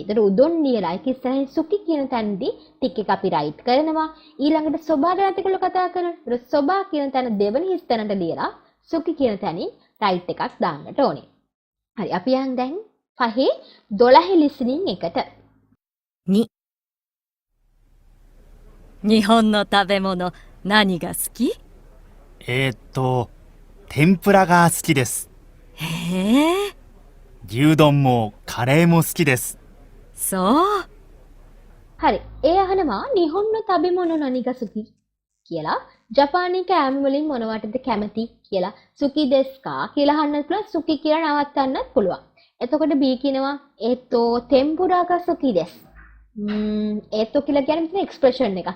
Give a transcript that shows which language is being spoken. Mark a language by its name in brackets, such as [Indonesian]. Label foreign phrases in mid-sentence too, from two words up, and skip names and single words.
[Sinhala] එතකොට උදොන් නියලා ඒක ඉස්සරහින් සුකි කියන තැනදී ටික එක අපි රයිට් කරනවා. ඊළඟට සොබා ගැන ඒගොල්ලෝ කතා කරනවා. ඒතර සොබා කියන තැන දෙවෙනි හිස් තැනට ලියලා සුකි කියන තැනින් රයිට් එකක් දාන්නට ඕනේ. හරි අපි යන් දැන් 5 12 listening එකට. [Japanese] 2、日本の食べ物、何が好き？天ぷらが好きです。へえ、牛丼もカレーも好きです。そう。 [Sinhala] හරි. ඒ අහනවා [Japanese] 日本の食べ物何が好き [Sinhala] කියලා. ජපානයේ කෑම වලින් මොනවටද කැමති කියලා. [Japanese] 好きですか [Sinhala] කියලා අහන්නත් පුළුවන්. සුකි කියලා නවත්තන්නත් පුළුවන්. එතකොට B කියනවා [Japanese] 天ぷらが好きです. [Sinhala] ඒතෝ කියලා කියන්නේ එක්ස්ප්‍රෙෂන් එකක්.